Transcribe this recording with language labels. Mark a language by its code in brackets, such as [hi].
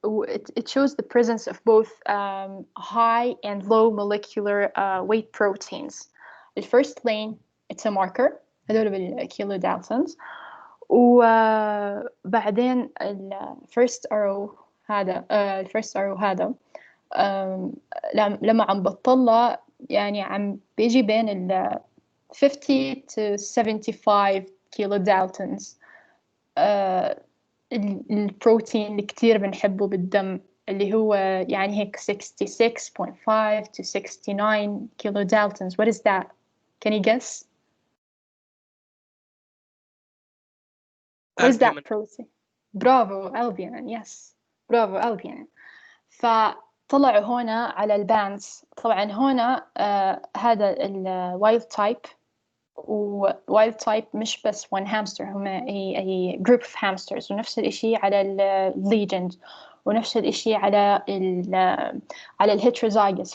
[en] It shows the presence of both high and low molecular weight proteins. The first lane it's a marker [ar] هذول بالكيلو دالتونز وبعدين الفيرست arrow هذا لما عم بطلع يعني عم بيجي بين ال 50 to 75 كيلو دالتونز. البروتين اللي كتير بنحبه بالدم اللي هو يعني هيك 66.5 to 69 كيلو دالتونز. [en] What is that? Can you guess? What is that protein? برافو albumin. Yes. برافو albumin. [ar] فطلعوا هنا على البانز. طبعا هنا هذا الوايلد تايب ووايلد تايب مش بس [en] one hamster [ar] هم [en] a group of hamsters [ar] ونفس الاشي على الليجند ونفس الاشي على الهيتروزايجس.